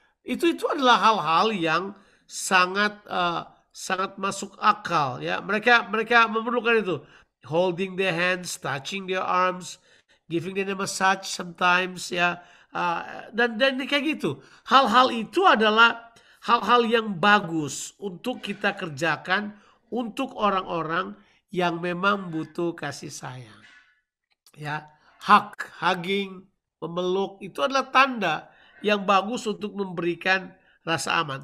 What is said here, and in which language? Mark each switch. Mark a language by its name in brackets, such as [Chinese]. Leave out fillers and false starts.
[Indonesian] Itu adalah hal-hal yang sangat sangat masuk akal, ya. Mereka memerlukan itu. [English] Holding their hands, touching their arms, giving them a massage sometimes, ya. [Indonesian] Dan kayak gitu. Hal-hal itu adalah hal-hal yang bagus untuk kita kerjakan untuk orang-orang yang memang butuh kasih sayang. Ya, hugging, memeluk itu adalah tanda yang bagus untuk memberikan rasa aman.